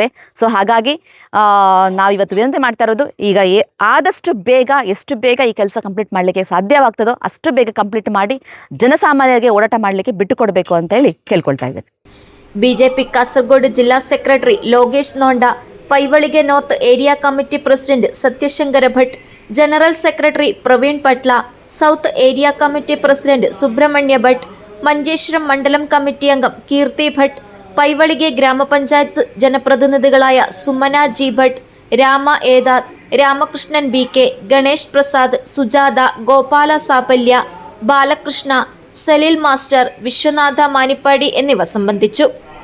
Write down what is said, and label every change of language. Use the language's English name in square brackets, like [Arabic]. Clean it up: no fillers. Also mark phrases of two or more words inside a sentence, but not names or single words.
[Kannada] ಸೊ ಹಾಗಾಗಿ ನಾವು ಇವತ್ತು ವಿನಂತಿ ಮಾಡ್ತಾ ಇರೋದು, ಈಗ ಆದಷ್ಟು ಬೇಗ, ಎಷ್ಟು ಬೇಗ ಈ ಕೆಲಸ ಕಂಪ್ಲೀಟ್ ಮಾಡಲಿಕ್ಕೆ ಸಾಧ್ಯವಾಗ್ತದೋ ಅಷ್ಟು ಬೇಗ ಕಂಪ್ಲೀಟ್ ಮಾಡಿ ಜನಸಾಮಾನ್ಯರಿಗೆ ಓಡಾಟ ಮಾಡಲಿಕ್ಕೆ ಬಿಟ್ಟುಕೊಡಬೇಕು ಅಂತ ಹೇಳಿ ಕೇಳ್ಕೊಳ್ತಾ ಇದ್ದೇನೆ. ಬಿಜೆಪಿ ಕಾಸರಗೋಡು ಜಿಲ್ಲಾ ಸೆಕ್ರೆಟರಿ ಲೋಗೇಶ್ ನೋಂಡ, ಪೈವಳಿಗೆ [English] North Area Committee President [Kannada] ಸತ್ಯಶಂಕರ ಭಟ್, [English] General Secretary [Kannada] ಪ್ರವೀಣ್ ಪಟ್ಲ, [English] South Area Committee President [Malayalam] സുബ്രഹ്മണ്യ ഭട്ട്, മഞ്ചേശ്വരം മണ്ഡലം കമ്മിറ്റി അംഗം കീർത്തി ഭട്ട്, പൈവളികെ ഗ്രാമപഞ്ചായത്ത് ജനപ്രതിനിധികളായ സുമന ജി ഭട്ട്, രാമ ഏദാർ, രാമകൃഷ്ണൻ BK, ഗണേഷ് പ്രസാദ്, സുജാത, ഗോപാല സാപല്യ, ബാലകൃഷ്ണ, സലിൽ മാസ്റ്റർ, വിശ്വനാഥ മാനിപ്പാടി എന്നിവ സംബന്ധിച്ചു.